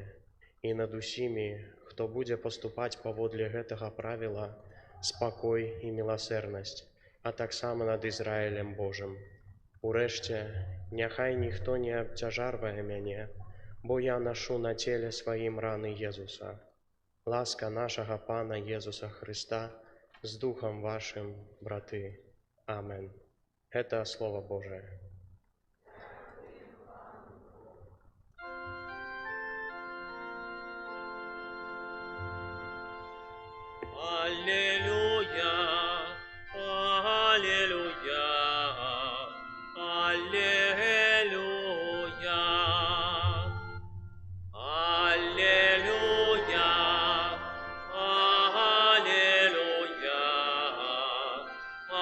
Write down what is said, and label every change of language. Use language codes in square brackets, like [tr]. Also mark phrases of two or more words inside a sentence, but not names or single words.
[be] І над усімі, хто будзе паступаць паводле гэтага правіла, спакой і міласэрнасць, а таксама над Ізраілем Божым. Урэшце, няхай ніхто не абцяжарвае мяне, бо я нашу на целе сваім раны Езуса. Ласка нашага Пана Езуса Христа з Духом вашим, браты. Амен. [ru] Это Слово Божие. Аллилуйя, аллилуйя, аллилуйя, аллилуйя, аллилуйя,